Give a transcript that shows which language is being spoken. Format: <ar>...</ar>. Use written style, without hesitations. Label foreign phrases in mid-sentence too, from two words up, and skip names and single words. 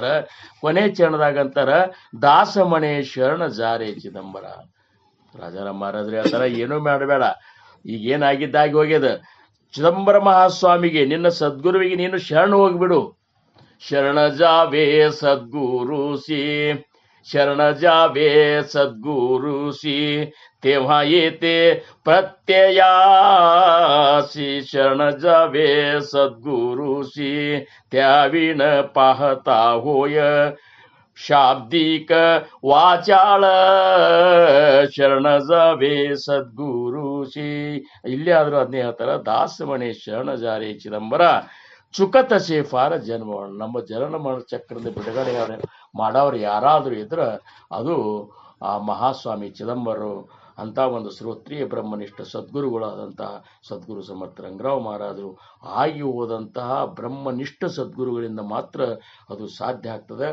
<kn>ಕೊನೆ ಚರಣದಾಗ ಅಂತಾರ,</kn> <mr>दासम्हणे शरण जारे चिदंबर.</mr> <kn>ರಾಜಾರಾಮ್ ಮಹಾರಾಜರು ಹೇಳ್ತಾರ, ಏನೂ ಮಾಡಬೇಡ, ಈಗೇನಾಗಿದ್ದಾಗಿ ಹೋಗ್ಯದ. ಚಿದಂಬರ ಮಹಾಸ್ವಾಮಿಗೆ, ನಿನ್ನ ಸದ್ಗುರುವಿಗೆ ನೀನು ಶರಣ ಹೋಗ್ಬಿಡು.</kn> <mr>शरण जावे सद्गुरु शी शरण जावे सद्गुरुशी तेव्हा येते प्रत्ययासी. शरण जावे सद्गुरुशी त्याविण पाहता होय शाब्दिक वाचाळ. शरण जावे सद्गुरुशी.</mr> <kn>ಇಲ್ಲಿ ಆದ್ರೂ ಅದನ್ನೇ ಹೇಳ್ತಾರ,</kn> <mr>दासम्हणे शरण जारे चिदंबर चुकतसे फेरा जन्म.</mr> <kn>ನಮ್ಮ ಜನನ ಮರಣ ಚಕ್ರದ ಬಿಡುಗಡೆ ಮಾಡೋರು ಯಾರಾದರೂ ಇದ್ರ ಅದು ಆ ಮಹಾಸ್ವಾಮಿ ಚಿದಂಬರರು ಅಂತ ಒಂದು ಶ್ರೋತ್ರಿಯ ಬ್ರಹ್ಮನಿಷ್ಠ ಸದ್ಗುರುಗಳಾದಂತಹ ಸದ್ಗುರು ಸಮರ್ಥ ರಂಗರಾವ್ ಮಹಾರಾಜರು ಆಗಿ ಹೋದಂತಹ ಬ್ರಹ್ಮನಿಷ್ಠ ಸದ್ಗುರುಗಳಿಂದ ಮಾತ್ರ ಅದು ಸಾಧ್ಯ ಆಗ್ತದೆ.</kn>